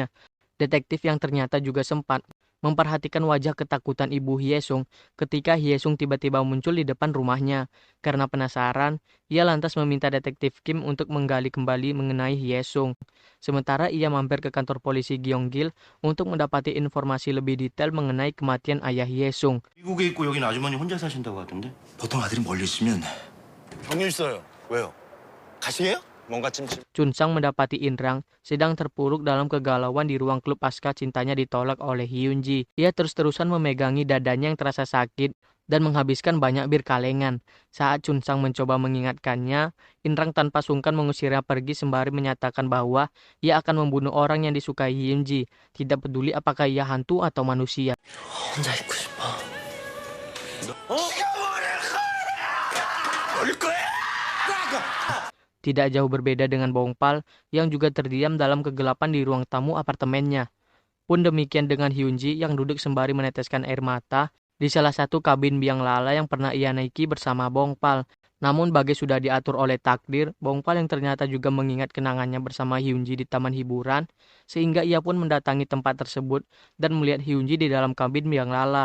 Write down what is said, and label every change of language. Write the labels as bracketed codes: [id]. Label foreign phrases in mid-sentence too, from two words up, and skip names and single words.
[id] Detektif yang ternyata juga sempat memperhatikan wajah ketakutan ibu Hyesung ketika Hyesung tiba-tiba muncul di depan rumahnya. Karena penasaran, ia lantas meminta detektif Kim untuk menggali kembali mengenai Hyesung. Sementara ia mampir ke kantor polisi Gyeonggil untuk mendapati informasi lebih detail mengenai kematian ayah Hyesung. [ko] 미국에 있고 여긴 아주머니 혼자 사신다고 하던데? 보통 아들이 멀리 있으면 경유 있어요. 왜요? 가시게요? 뭔가 찜찜. [id] Chun Sang mendapati Inrang sedang terpuruk dalam kegalauan di ruang klub pasca cintanya ditolak oleh Hyunji. Ia terus-terusan memegangi dadanya yang terasa sakit dan menghabiskan banyak bir kalengan. Saat Chun Sang mencoba mengingatkannya, Inrang tanpa sungkan mengusirnya pergi sembari menyatakan bahwa ia akan membunuh orang yang disukai Hyunji, tidak peduli apakah ia hantu atau manusia. [ko] 혼자 있고 싶어. 올 거야! [id] Tidak jauh berbeda dengan Bongpal yang juga terdiam dalam kegelapan di ruang tamu apartemennya. Pun demikian dengan Hyunji yang duduk sembari meneteskan air mata di salah satu kabin biang lala yang pernah ia naiki bersama Bongpal. Namun bagai sudah diatur oleh takdir, Bongpal yang ternyata juga mengingat kenangannya bersama Hyunji di taman hiburan, sehingga ia pun mendatangi tempat tersebut dan melihat Hyunji di dalam kabin biang lala.